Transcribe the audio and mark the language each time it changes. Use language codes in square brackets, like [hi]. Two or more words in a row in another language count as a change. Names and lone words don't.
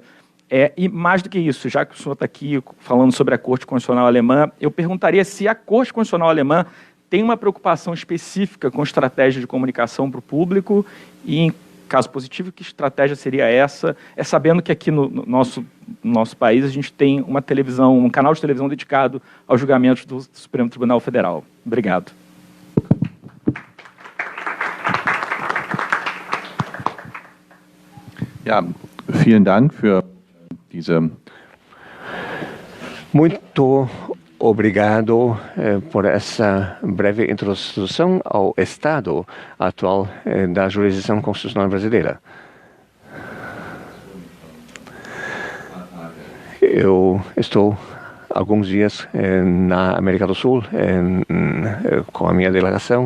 [pt] E mais do que isso, já que o senhor está aqui falando sobre a Corte Constitucional Alemã, eu perguntaria se a Corte Constitucional Alemã tem uma preocupação específica com estratégia de comunicação para o público e, em caso positivo, que estratégia seria essa? Sabendo que aqui no nosso país a gente tem uma televisão, um canal de televisão dedicado aos julgamentos do Supremo Tribunal Federal. Obrigado. [de] Ja, vielen Dank für diese... [pt] Muito obrigado por essa breve introdução ao estado atual da jurisdição constitucional brasileira. Eu estou há alguns dias na América do Sul com a minha delegação.